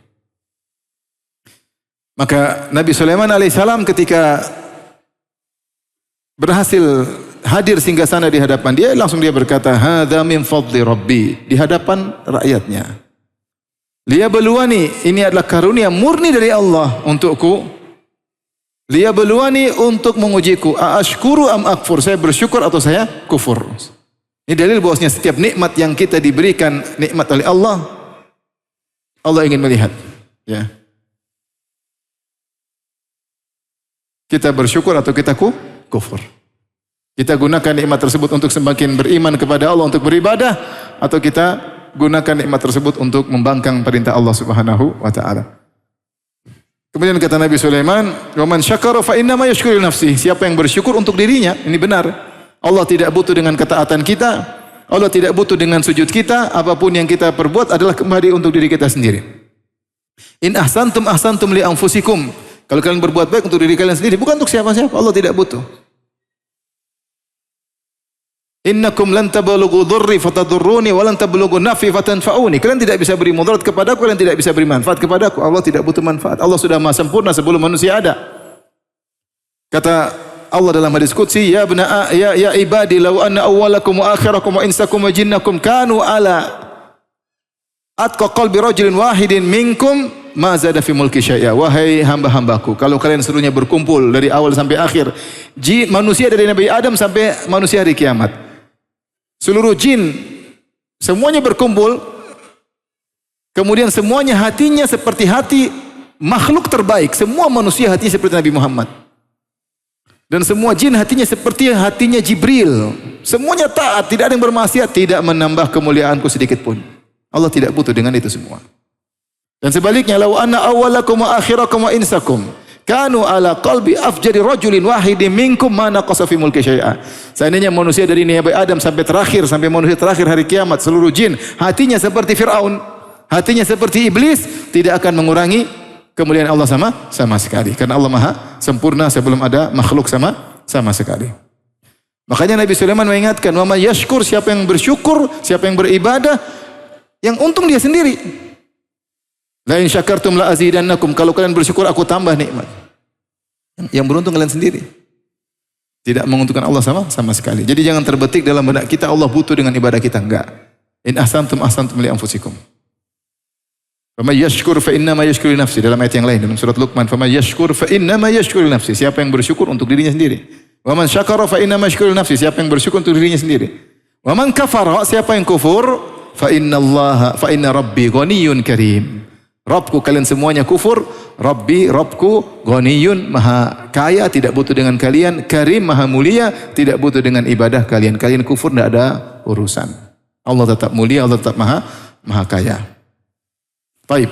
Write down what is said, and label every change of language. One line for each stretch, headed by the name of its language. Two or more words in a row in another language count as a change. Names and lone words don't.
Indonesian: Maka Nabi Sulaiman alaihissalam ketika berhasil hadir singgasana di hadapan dia, langsung dia berkata,
Arabic: هذا من فضل ربي,
Indonesian: di hadapan rakyatnya. Liyabluwani, ini adalah karunia murni dari Allah untukku. Liyabluwani, untuk mengujiku.
Arabic: أأشكر أم أكفر,
Indonesian: saya bersyukur atau saya kufur. Ini dalil bahwasanya setiap nikmat yang kita diberikan nikmat oleh Allah, Allah ingin melihat. Ya. Kita bersyukur atau kita kufur. Kita gunakan nikmat tersebut untuk semakin beriman kepada Allah, untuk beribadah, atau kita gunakan nikmat tersebut untuk membangkang perintah Allah
Arabic: سبحانه وتعالى.
Indonesian: Kemudian kata Nabi Sulaiman,
Arabic: "ومن شكر فإنما يشكر لنفسه."
Indonesian: Siapa yang bersyukur untuk dirinya, ini benar. Allah tidak butuh dengan ketaatan kita, Allah tidak butuh dengan sujud kita, apapun yang kita perbuat adalah kembali untuk diri kita sendiri.
Arabic: إن أحسنتم أحسنتم لأنفسكم.
Indonesian: Kalau kalian berbuat baik untuk diri kalian sendiri, bukan untuk siapa-siapa. Allah tidak butuh.
Arabic: إنكم لن تبلغوا ضري فتضروني ولن تبلغوا نفعي فتنفعوني.
Indonesian: Kalian tidak bisa beri mudarat kepadaku, kalian tidak bisa beri manfaat kepadaku. Allah tidak butuh manfaat. Allah sudah maha sempurna sebelum manusia ada.
Arabic: Kata Allah dalam hadis qudsi, يا عبادي لو أن أولكم وآخركم وإنسكم وجنكم كانوا على أتقى قلب رجل واحد منكم ما زاد في ملكي شيئا.
Indonesian: Wahai hamba-hambaku, kalau kalian seluruhnya berkumpul dari awal sampai akhir, manusia dari Nabi Adam sampai manusia hari kiamat, seluruh jin semuanya berkumpul, kemudian semuanya hatinya seperti hati makhluk terbaik, semua manusia hatinya seperti Nabi Muhammad, dan semua jin hatinya seperti hatinya Jibril, semuanya taat, tidak ada yang bermaksiat, tidak menambah kemuliaanku sedikit pun. Allah tidak butuh dengan itu semua. Dan sebaliknya,
Arabic: لو أن أولكم وآخركم وإنسكم كانوا على أفجر قلب رجل واحد منكم ما نقص في ملكي شيئا.
Indonesian: Seandainya manusia dari Nabi Adam sampai terakhir, sampai manusia terakhir hari kiamat, seluruh jin hatinya seperti Firaun, hatinya seperti iblis, tidak akan mengurangi kemuliaan Allah sama sekali. Karena Allah Maha sempurna sebelum ada makhluk sama sekali. Makanya Nabi Sulaiman mengingatkan,
Arabic: ومن يشكر,
Indonesian: siapa yang bersyukur, siapa yang beribadah, yang untung dia sendiri.
Arabic: لئن شكرتم لأزيدنكم,
Indonesian: kalau kalian bersyukur aku tambah nikmat. Yang beruntung kalian sendiri. Tidak menguntungkan Allah sama sekali. Jadi jangan terbetik dalam benak kita Allah butuh dengan ibadah kita, enggak.
Arabic: إن أحسنتم أحسنتم لأنفسكم فمن يشكر فإنما يشكر لنفسه,
Indonesian: dalam ayat yang lain dalam surat Luqman,
Arabic: فمن يشكر فإنما يشكر لنفسه,
Indonesian: siapa yang bersyukur untuk dirinya sendiri.
Arabic: ومن شكر فإنما يشكر لنفسه,
Indonesian: siapa yang bersyukur untuk dirinya sendiri.
Arabic: ومن كفر,
Indonesian: siapa yang kufur,
Arabic: فإن ربي غني كريم.
Indonesian: Rabbku, kalian semuanya kufur. Rabbi, Rabbku, ghaniyun, maha kaya, tidak butuh dengan kalian. Karim, maha mulia, tidak butuh dengan ibadah kalian. Kalian kufur, tidak ada urusan. Allah tetap mulia, Allah tetap maha kaya. Baik.